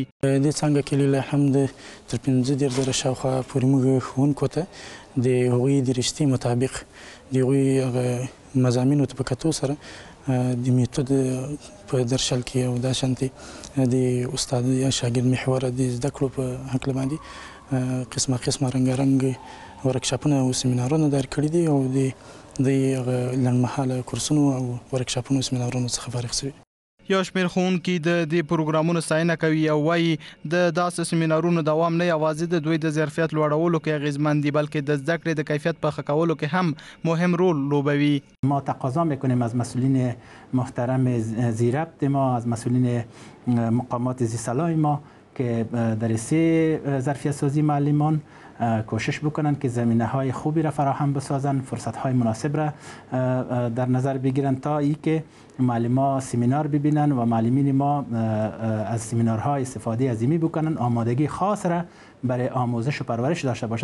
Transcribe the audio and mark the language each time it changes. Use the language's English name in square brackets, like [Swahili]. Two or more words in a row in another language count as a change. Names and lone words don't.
[Pashto] د څنګه کې لله الحمد تر 15 شاوخوا پورې موږ ښوونکو ته د هغوی د رشتې مطابق د هغوی مضامینو ته په کتو سره د میتود په درشل کې او داشانتي د استاد یا شاګرد محور د زده کړو په هکله باندې قسمه رنګارنګ ورکشاپونه او سیمینارونه دایر کړي دي او د لنډمهاله کورسونو او ورکشاپونو سیمینارونو څخه فارغ شوي. یو شمېر ښوونکي د دې پروګرامونو ستاینه کوي او وایي د داسې سیمینارونو دوام نه یوازې د دوی د ظرفیت لوړولو کې اغیزمن دي بلکې د زده کړې د کیفیت په ښه کولو کې هم مهم رول لوبوي. [Persian] ما تقاضا میکنیم از مسئولین محترم زیربط ما، از مسئولین مقامات زیرسالای ما که در رشته ظرفیت سازی معلمان کوشش بکنن که زمینه های خوبی را فراهم بسازن، فرصت های مناسب را در نظر بگیرن تا ای که معلمان سیمینار ببینن و معلمین ما از سیمینارها استفاده عظیمی بکنن، آمادگی خاص را برای آموزش و پرورش داشته باشند.